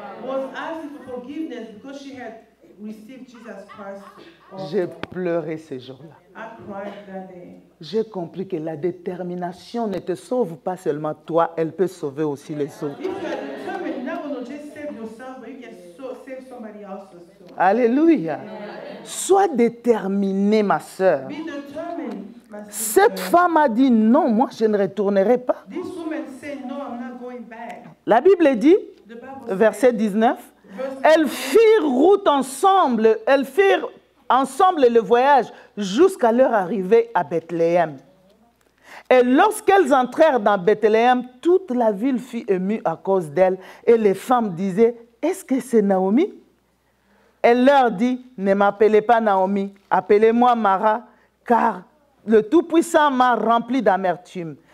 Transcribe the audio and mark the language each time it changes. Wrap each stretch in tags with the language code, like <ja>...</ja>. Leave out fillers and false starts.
<en>was asking for forgiveness because she had received Jesus Christ.</en> <fr>J'ai pleuré ce jour-là.</fr> <en>I cried that day.</en> <fr>J'ai compris que la détermination ne te sauve pas seulement toi, elle peut sauver aussi les autres.</fr> <en>If you are determined, you're not going to just save yourself, but you can save somebody else too.</en> <fr>Alléluia. Sois déterminée, ma sœur.</fr> <en>Be determined, my</en> <fr>Cette</fr> <en>sister.</en> <fr>femme a dit non, moi je ne retournerai pas.</fr> <en>This woman said, no, I'm not going back.</en> <fr>La Bible dit,</fr> <en>The Bible says,</en> <fr>verset 19,</fr> <en>verse</en> <fr>elles firent route ensemble, elles firent ensemble le voyage jusqu'à leur arrivée à Bethléem. Et lorsqu'elles entrèrent dans Bethléem, toute la ville fut émue à cause d'elles. Et les femmes disaient, est-ce que c'est Naomi? Elle leur dit, ne m'appelez pas Naomi, appelez-moi Mara, car le Tout-Puissant m'a rempli d'amertume.</fr>